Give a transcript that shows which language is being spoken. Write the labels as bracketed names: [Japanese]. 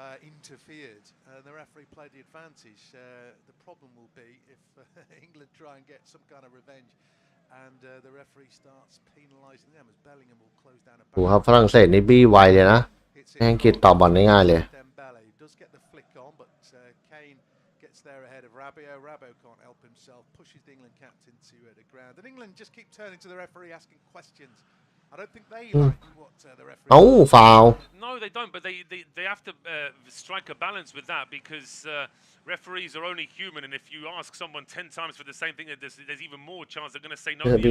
[English] interfered and the referee played the advantage. The problem will be if England try and get some kind of revenge and the referee starts penalising them as Bellingham will close down a [Thai] ดูครับฝรั่งเศสนี่บี้ไวเลยนะอังกฤษต่อบอลได้ง่ายเลย [English] does get the flick on but Kane gets there ahead of Rabiot can't help himself, pushes the England captain to the ground and England just keep turning to the referee asking questions. I don't think they like what the referee. [Thai] เอ้าฟาว [English] No, they don't. But they have to strike a balance with that because referees are only human, and if you ask someone 10 times for the same thing, there's even more chance they're going to say no.